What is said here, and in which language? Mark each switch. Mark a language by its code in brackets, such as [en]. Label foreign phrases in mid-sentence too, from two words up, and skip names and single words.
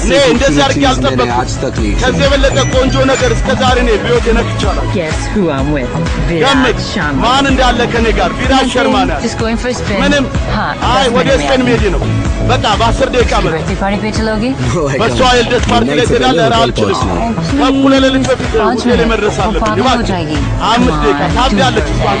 [am] እኔ እንደዚህ አድርጌ አልጠበቅኩም ከዚህ የበለጠ ቆንጆ ነገር እስከ ዛሬ እኔ በሕይወቴ ነክቻለሁ [en] Guess who I'm with? [am] ገምት [en] Viraj Sharma. [am] ማን እንዳለ ከኔ ጋር ቪራጅ ሸርማ ነው [en] Just going for a spin. [am] ምንም [hi] हाँ, [am] አይ 10 ወደ [hi] minute [am] ስፔን [hi] में [am] መሄድ ነው በቃ በ10 ደቂቃ [hi] आपकी [am] መጣ [en] birthday party [hi] पे चलोगे? [am] በሷ የልደት ፓርቲ ላይ ትሄዳለህ ኧረ አልችልም ከእኩለ ሌሊት በፊት 5 ሆቴል [hi] मिनट [am] መድረስ [hi] वो [am] አለብኝ [hi] पागल हो [am] እባክህ [hi] जाएगी. [am] 5 ደቂቃ [en] Come on, [am] ታብዳለች [en] do [am] እሷ [en] it.